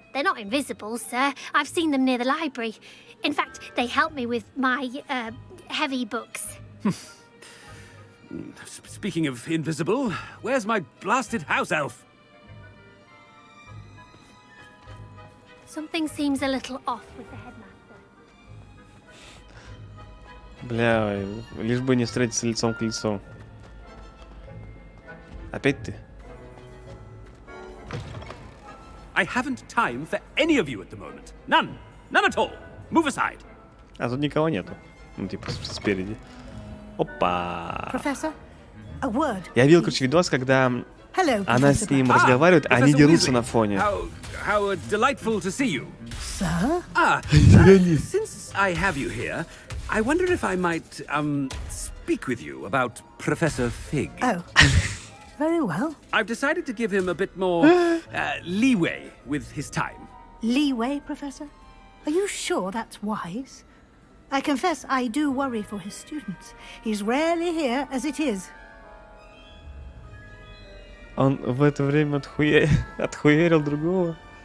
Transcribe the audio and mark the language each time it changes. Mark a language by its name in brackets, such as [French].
[English] They're not invisible, sir. I've seen them near the library. In fact, they help me with my, heavy books. Speaking of invisible, where's my blasted house elf? Something seems a little off with the headmaster. [Russian] Бля, лишь бы не встретиться лицом к лицу. Опять ты? [English] I haven't time for any of you at the moment. None. None at all. Move aside. [Russian] А тут никого нету. Ну, типа, спереди. Опа! [English] Professor, a word. [Russian] Я видел, короче, видос, когда она с ним разговаривает, а они дерутся на фоне. [English] How delightful to see you. Sir? Since I have you here, I wonder if I might, speak with you about Professor Fig. Oh, very well. I've decided to give him a bit more, leeway with his time. Leeway, Professor? Are you sure that's wise? I confess I do worry for his students. He's rarely here as it is. [Russian] Он в это время отхуярил другого.